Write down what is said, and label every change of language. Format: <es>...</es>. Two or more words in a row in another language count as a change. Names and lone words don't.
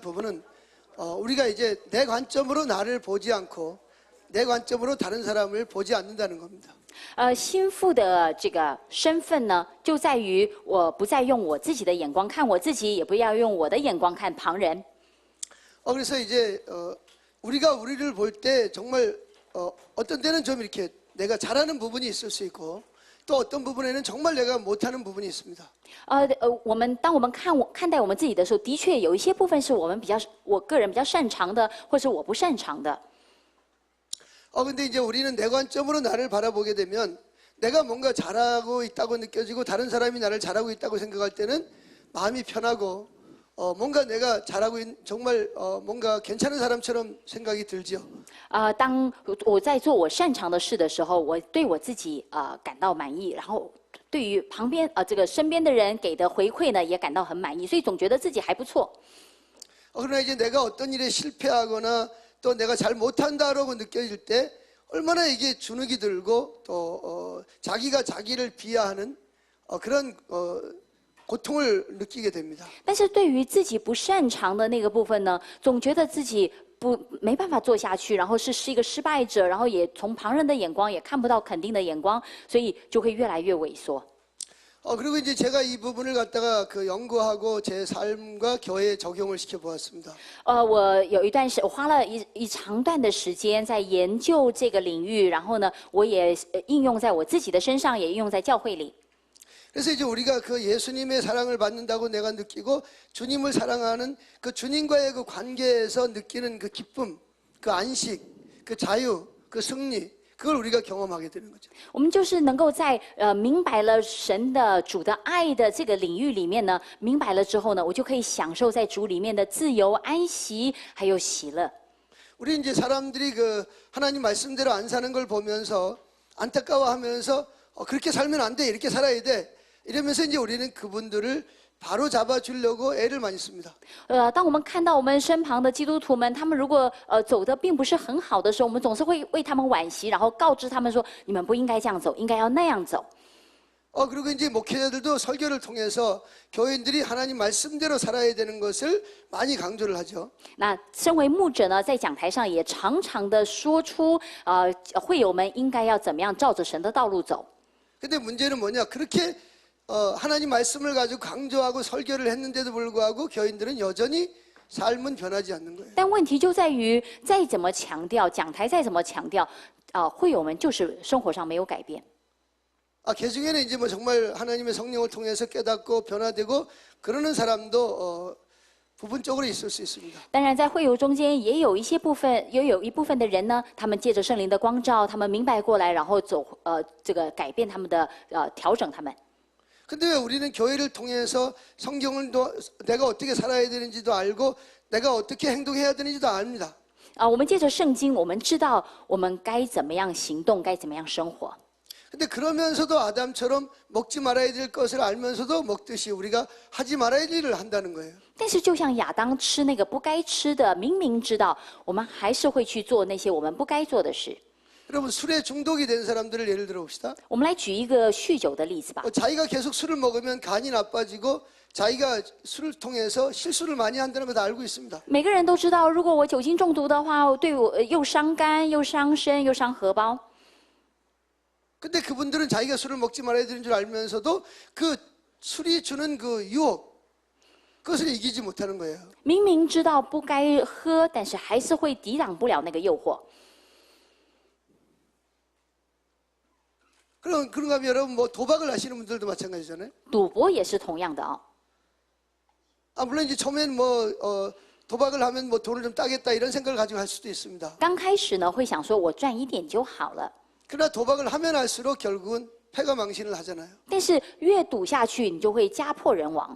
<ko>부분은 우리가 이제 내 관점으로 나를 보지 않고 내 관점으로 다른 사람을 보지 않는다는 겁니다.</ko> <zh>心腹的这个身份呢，就在于我不再用我自己的眼光看我自己，也不要用我的眼光看旁人。</zh> <ko>그래서 이제 우리가 우리를 볼 때 정말 어떤 때는 좀 이렇게 내가 잘하는 부분이 있을 수 있고 또 어떤 부분에는 정말 내가 못하는 부분이 있습니다.</ko> <zh>当我们看待我们自己的时候，的确有一些部分是我个人比较擅长的，或是我不擅长的。</zh> <ko>근데 이제 우리는 내 관점으로 나를 바라보게 되면 내가 뭔가 잘하고 있다고 느껴지고 다른 사람이 나를 잘하고 있다고 생각할 때는 마음이 편하고 뭔가 내가 잘하고 정말 뭔가 괜찮은 사람처럼 생각이 들죠.</ko> <zh>当我在做我擅长的事的时候，我对我自己感到满意，然后对于旁边这个身边的人给的回馈呢，也感到很满意，所以总觉得自己还不错。</zh> <ko>그러나 이제 내가 어떤 일에 실패하거나 또 내가 잘 못한다라고 느껴질 때 얼마나 이게 주눅이 들고 또 자기가 자기를 비하하는 그런 고통을 느끼게 됩니다.</ko> <zh>但是对于自己不擅长的那个部分呢，总觉得自己没办法做下去，然后是一个失败者，然后也从旁人的眼光也看不到肯定的眼光，所以就会越来越萎缩。</zh> <ko>그리고 이제 제가 이 부분을 갖다가 연구하고 제 삶과 교회에 적용을 시켜 보았습니다.</ko> <zh>我有一段我花了一长段的时间在研究这个领域，然后呢，我也应用在我自己的身上，也应用在教会里。</zh> <ko>그래서 이제 우리가 예수님의 사랑을 받는다고 내가 느끼고 주님을 사랑하는 그 주님과의 그 관계에서 느끼는 그 기쁨, 그 안식, 그 자유, 그 승리. 그걸 우리가 경험하게 되는 거죠.</ko> <zh>我们就是能够在明白了神的主的爱的这个领域里面呢，明白了之后呢，我就可以享受在主里面的自由、安息还有喜乐。</zh> <ko>우리 이제 사람들이 하나님 말씀대로 안 사는 걸 보면서 안타까워하면서 그렇게 살면 안 돼, 이렇게 살아야 돼 이러면서 이제 우리는 그분들을 바로 잡아주려고 애를 많이 씁니다.</ko> <zh>当我们看到我们身旁的基督徒们，他们如果走得并不是很好的时候，我们总是会为他们惋惜，然后告知他们说：你们不应该这样走，应该要那样走。</zh> <ko>그리고 이제 목회자들도 설교를 통해서 교인들이 하나님 말씀대로 살아야 되는 것을 많이 강조를 하죠.</ko> <zh>那身为牧者呢，在讲台上也常常的说出，会友们应该要怎么样照着神的道路走。</zh> <ko>근데 문제는 뭐냐? 그렇게 하나님 말씀을 가지고 강조하고 설교를 했는데도 불구하고 교인들은 여전히 삶은 변하지 않는 거예요.</ko> <zh>但问题就在于，再怎么强调，讲台再怎么强调，会友们就是生活上没有改变。</zh> <ko>개중에는 이제 정말 하나님의 성령을 통해서 깨닫고 변화되고 그러는 사람도 부분적으로 있을 수 있습니다.</ko> <zh>当然，在会友中间也有一部分的人呢，他们借着圣灵的光照，他们明白过来，然后这个改变他们的调整他们。</zh> <ko>근데 왜 우리는 교회를 통해서 성경을 내가 어떻게 살아야 되는지도 알고 내가 어떻게 행동해야 되는지도 압니다.</ko> <zh>我们借着圣经，我们知道我们该怎么样行动，该怎么样生活。</zh> <ko>근데 그러면서도 아담처럼 먹지 말아야 될 것을 알면서도 먹듯이 우리가 하지 말아야 될 일을 한다는 거예요.</ko> <zh>但是，就像亚当吃那个不该吃的，明明知道，我们还是会去做那些我们不该做的事。</zh> <ko>여러분 술에 중독이 된 사람들을 예를 들어 봅시다.</ko> <zh>我们来举一个酗酒的例子吧。</zh> <ko>자기가 계속 술을 먹으면 간이 나빠지고 자기가 술을 통해서 실수를 많이 한다는 거 다 알고 있습니다.</ko> <zh>每个人都知道，如果我酒精中毒的话，对我又伤肝、又伤身、又伤荷包。</zh> <ko>근데 그분들은 자기가 술을 먹지 말아야 되는 줄 알면서도 그 술이 주는 그 유혹, 그것을 이기지 못하는 거예요.</ko> <zh>明明知道不该喝，但是还是会抵挡不了那个诱惑。</zh> <ko>그런가 하면 여러분 도박을 하시는 분들도 마찬가지잖아요.</ko> <zh>赌博也是同样的啊。</zh> <ko>물론 이제 처음엔 도박을 하면 돈을 좀 따겠다 이런 생각을 가지고 할 수도 있습니다.</ko> <zh>刚开始呢，会想说我赚一点就好了。</zh> <ko>그러나 도박을 하면 할수록 결국은 패가망신을 하잖아요.</ko> <zh>但是越赌下去，你就会家破人亡。</zh>